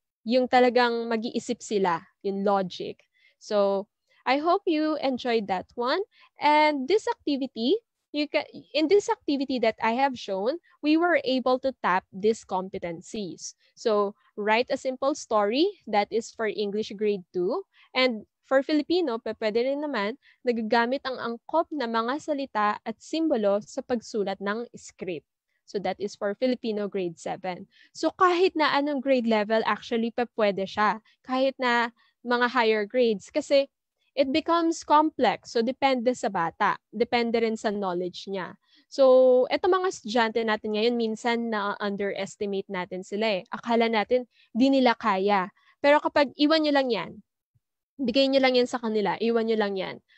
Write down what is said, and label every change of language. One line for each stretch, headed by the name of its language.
Filipino: Yung talagang mag-iisip sila, yung logic.
English: So, I hope you enjoyed that one. And this activity, in this activity that I have shown, we were able to tap these competencies. So, write a simple story that is for English grade 2. And for Filipino,
Filipino: pwede rin naman, nagagamit ang angkop na mga salita at simbolo sa pagsulat ng script.
English: So that is for Filipino grade 7.
Filipino: So kahit na anong grade level, actually pwede siya. Kahit na mga higher grades.
English: Kasi it becomes complex.
Filipino: So depende sa bata. Depende rin sa knowledge niya. So eto mga estudyante natin ngayon, minsan na-underestimate natin sila eh. Akala natin di nila kaya. Pero kapag iwan nyo lang yan, bigay nyo lang yan sa kanila, iwan nyo lang yan.